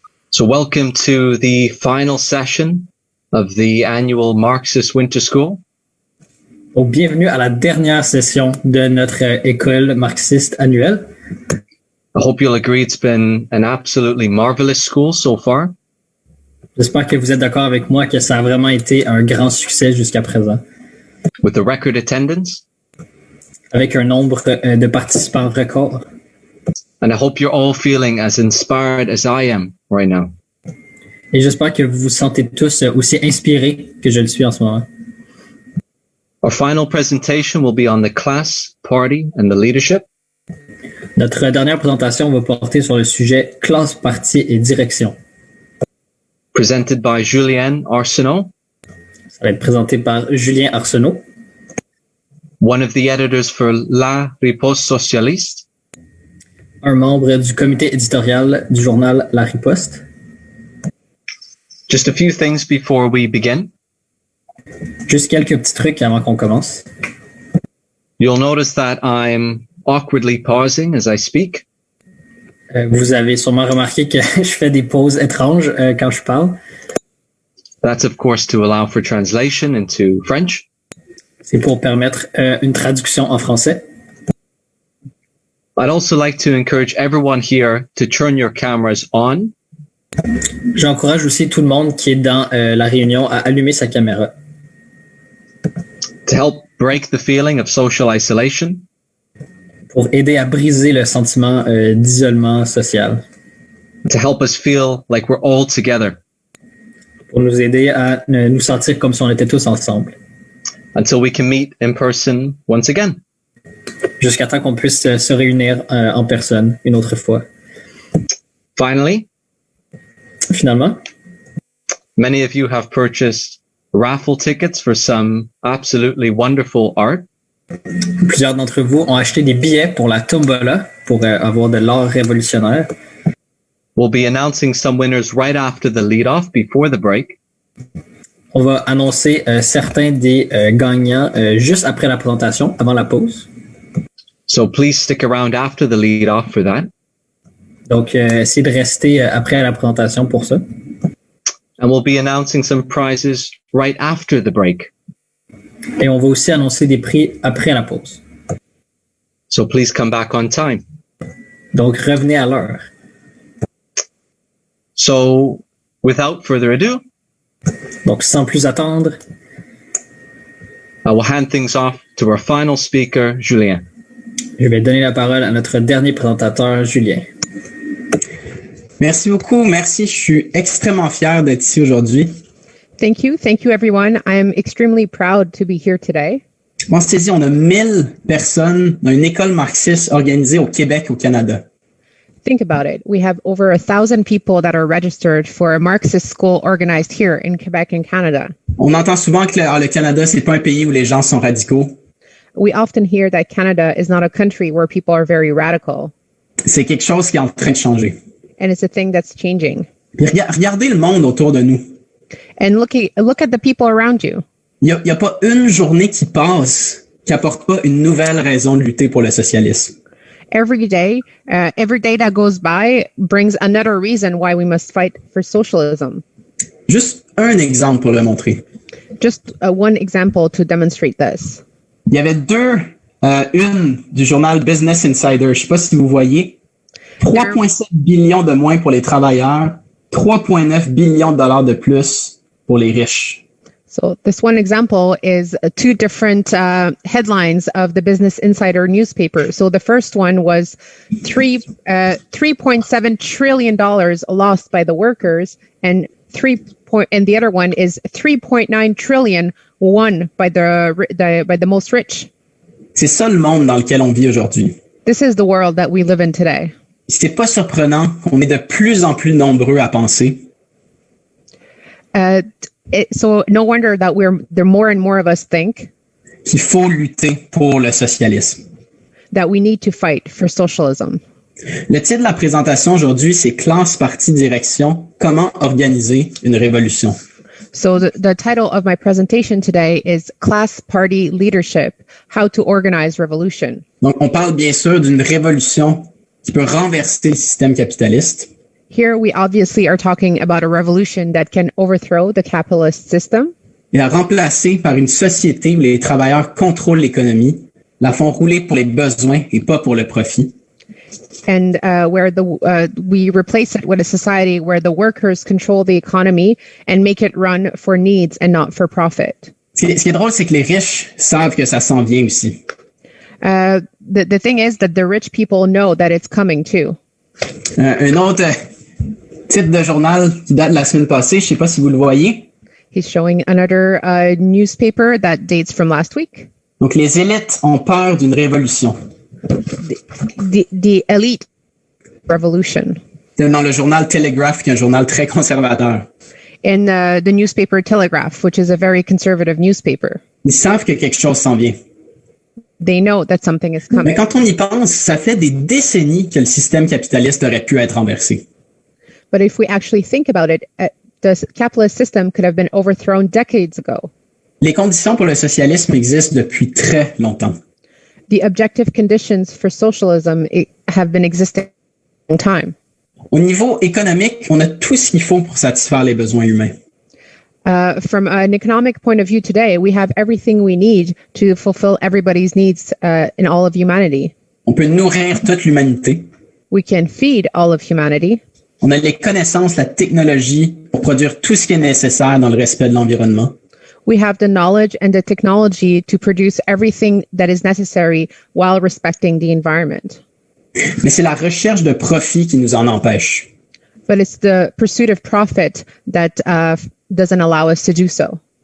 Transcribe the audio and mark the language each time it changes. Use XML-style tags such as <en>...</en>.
<en>So welcome to the final session of the annual Marxist Winter School.</en> <fr>Donc, bienvenue à la dernière session de notre école marxiste annuelle.</fr> <en>I hope you'll agree it's been an absolutely marvelous school so far.</en> <fr>J'espère que vous êtes d'accord avec moi que ça a vraiment été un grand succès jusqu'à présent.</fr> <en>With a record attendance.</en> <fr>Avec un nombre de participants record.</fr> <en>And I hope you're all feeling as inspired as I am right now.</en> <fr>Et j'espère que vous vous sentez tous aussi inspirés que je le suis en ce moment.</fr> <en>Our final presentation will be on the class, party, and the leadership.</en> <fr>Notre dernière présentation va porter sur le sujet classe, parti et direction.</fr> <en>Presented by Julien Arsenault.</en> <fr>Ça va être présenté par Julien Arsenault.</fr> <en>One of the editors for La Riposte Socialiste.</en> <fr>Un membre du comité éditorial du journal La Riposte.</fr> <en>Just a few things before we begin.</en> <fr>Juste quelques petits trucs avant qu'on commence.</fr> <en>You'll notice that I'm awkwardly pausing as I speak.</en> <fr>Vous avez sûrement remarqué que je fais des pauses étranges quand je parle.</fr> <en>That's of course to allow for translation into French.</en> <fr>C'est pour permettre une traduction en français.</fr> <en>I'd also like to encourage everyone here to turn your cameras on.</en> <fr>J'encourage aussi tout le monde qui est dans la réunion à allumer sa caméra.</fr> <en>To help break the feeling of social isolation.</en> <fr>Pour aider à briser le sentiment d'isolement social.</fr> <en>To help us feel like we're all together.</en> <fr>Pour nous aider à nous sentir comme si on était tous ensemble.</fr> <en>Until we can meet in person once again.</en> <fr>Jusqu'à temps qu'on puisse se réunir en personne une autre fois.</fr> <en>Finally,</en> <fr>Finalement,</fr> <en>many of you have purchased raffle tickets for some absolutely wonderful art.</en> <fr>plusieurs d'entre vous ont acheté des billets pour la tombola pour avoir de l'art révolutionnaire.</fr> <en>We'll be announcing some winners right after the lead-off before the break.</en> <fr>On va annoncer certains des gagnants juste après la présentation, avant la pause.</fr> <en>So please stick around after the lead-off for that.</en> <fr>Donc, essayez de rester après la présentation pour ça.</fr> <en>And we'll be announcing some prizes right after the break.</en> <fr>Et on va aussi annoncer des prix après la pause.</fr> <en>So please come back on time.</en> <fr>Donc, revenez à l'heure.</fr> <en>So without further ado,</en> <fr>Donc, sans plus attendre,</fr> <en>I will hand things off to our final speaker, Julien.</en> <fr>je vais donner la parole à notre dernier présentateur, Julien. Merci beaucoup, merci. Je suis extrêmement fier d'être ici aujourd'hui.</fr> <en>Thank you everyone. I am extremely proud to be here today.</en> <fr>On s'est dit, on a 1000 personnes dans une école marxiste organisée au Québec, au Canada.</fr> <en>Think about it. We have over 1,000 people that are registered for a Marxist school organized here in Quebec and Canada.</en> <fr>On entend souvent que le Canada, c'est pas un pays où les gens sont radicaux.</fr> <en>We often hear that Canada is not a country where people are very radical,</en> <fr>C'est quelque chose qui est en train de changer.</fr> <en>and it's a thing that's changing.</en> <fr>Puis regardez le monde autour de nous.</fr> <en>And look at the people around you.</en> <fr>Il y a pas une journée qui passe qui apporte pas une nouvelle raison de lutter pour le socialisme.</fr> <en>Every day that goes by brings another reason why we must fight for socialism.</en> <fr>Juste un exemple pour le montrer.</fr> <en>Just one example to demonstrate this.</en> <fr>Il y avait une du journal Business Insider. Je sais pas si vous voyez. 3,7 billions de moins pour les travailleurs, 3,9 billions de dollars de plus pour les riches.</fr> <en>So this one example is two different headlines of the Business Insider newspaper. So the first one was $3.7 trillion lost by the workers, and the other one is 3.9 trillion won by the most rich.</en> <fr>C'est ça le monde dans lequel on vit aujourd'hui.</fr> <en>This is the world that we live in today.</en> <fr>C'est pas surprenant qu'on est de plus en plus nombreux à penser.</fr> <en>So no wonder that there more and more of us think</en> <fr>qu'il faut lutter pour le socialisme.</fr> <en>That we need to fight for socialism.</en> <fr>Le titre de la présentation aujourd'hui, c'est Classe, Parti, Direction, comment organiser une révolution.</fr> <en>So the title of my presentation today is Class, Party, Leadership, How to Organize Revolution.</en> <fr>Donc, on parle bien sûr d'une révolution qui peut renverser le système capitaliste.</fr> <en>Here we obviously are talking about a revolution that can overthrow the capitalist system</en> <fr>Et la remplacer par une société où les travailleurs contrôlent l'économie, la font rouler pour les besoins et pas pour le profit.</fr> <en>and where we replace it with a society where the workers control the economy and make it run for needs and not for profit.</en> <fr>Ce qui est drôle, c'est que les riches savent que ça s'en vient aussi.</fr> <en>The thing is that the rich people know that it's coming too.</en> <fr>Un autre titre de journal qui date de la semaine passée, je sais pas si vous le voyez.</fr> <en>He's showing another newspaper that dates from last week.</en> <fr>Donc, les élites ont peur d'une révolution.</fr> <en>The elite revolution.</en> <fr>Dans le journal Telegraph, qui est un journal très conservateur.</fr> <en>In the newspaper Telegraph, which is a very conservative newspaper.</en> <fr>Ils savent que quelque chose s'en vient.</fr> <en>They know that something is coming.</en> <fr>Mais quand on y pense, ça fait des décennies que le système capitaliste aurait pu être renversé.</fr> <en>But if we actually think about it, the capitalist system could have been overthrown decades ago.</en> <fr>Les conditions pour le socialisme existent depuis très longtemps.</fr> <en>The objective conditions for socialism have been existing for a long time.</en> <fr>Au niveau économique, on a tout ce qu'il faut pour satisfaire les besoins humains.</fr> <en>From an economic point of view today, we have everything we need to fulfill everybody's needs in all of humanity.</en> <fr>On peut nourrir toute l'humanité.</fr> <en>We can feed all of humanity.</en> <fr>On a les connaissances, la technologie pour produire tout ce qui est nécessaire dans le respect de l'environnement.</fr> <en>We have the knowledge and the technology to produce everything that is necessary while respecting the environment.</en> <fr>Mais c'est la recherche de profit qui nous en empêche.</fr> <en>But it's the pursuit of profit that doesn't allow us to do so.</en>